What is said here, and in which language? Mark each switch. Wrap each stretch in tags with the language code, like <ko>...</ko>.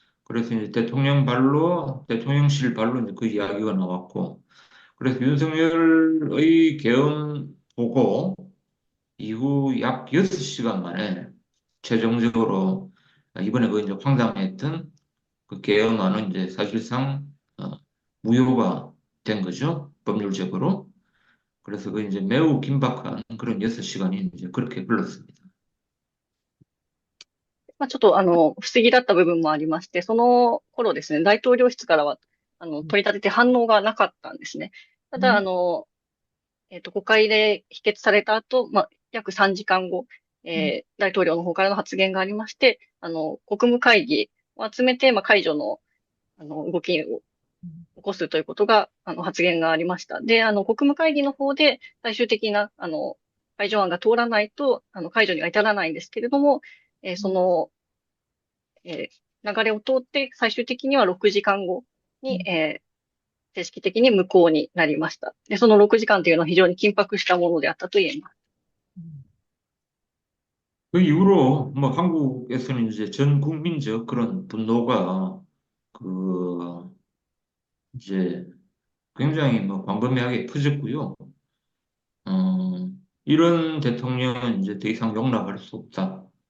<ko>그래서 이제 대통령실 발로 이제 그 이야기가 나왔고, 그래서 윤석열의 계엄 보고 이후 약 6시간 만에 최종적으로 이번에 그 이제 황당했던 그 개헌안은 이제 사실상 무효가 된 거죠. 법률적으로. 그래서 그 이제 매우 긴박한 그런 6시간이 이제 그렇게 흘렀습니다.</ko> <ja>まあ、ちょっと不思議だった部分もありまして、その頃ですね、大統領室からは、取り立てて反応がなかったんですね。ただ、国会で否決された後、まあ、約3時間後、大統領の方からの発言がありまして、国務会議を集めて、まあ、解除の、動きを起こすということが、発言がありました。で、国務会議の方で最終的な、解除案が通らないと、解除には至らないんですけれども、その、流れを通って最終的には6時間後に、正式的に無効になりました。で、その6時間というのは非常に緊迫したものであったと言えます。</ja> <ko>그 이후로 뭐 한국에서는 이제 전 국민적 그런 분노가 그 이제 굉장히 뭐 광범위하게 퍼졌고요. 이런 대통령은 이제 더 이상 용납할 수 없다.</ko>